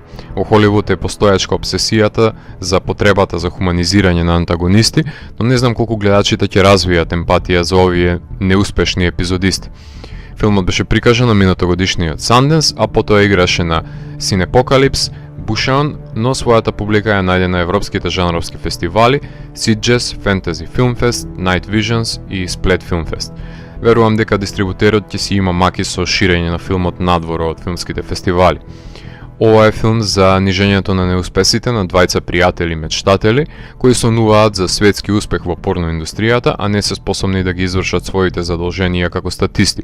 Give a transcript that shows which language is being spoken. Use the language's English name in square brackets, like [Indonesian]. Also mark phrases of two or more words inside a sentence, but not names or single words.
[Macedonian] Во Холивуд е постојачка обсесијата за потребата за хуманизирање на антагонисти, но не знам колку гледачите ќе развијат емпатија за овие неуспешни епизодисти. Филмот беше прикажан на минатогодишниот Sundance, а потоа играше на Cinepokalips, Busan, но својата публика ја најде на европските жанровски фестивали Sitges, Fantasy Film Fest, Night Visions и Split Film Fest. Верувам дека дистрибутерот ќе си има маки со ширење на филмот надвор од филмските фестивали. Ова е филм за нижењето на неуспесите на двајца пријатели мечтатели, кои сонуваат за светски успех во порно индустријата, а не се способни да ги извршат своите задолженија како статисти.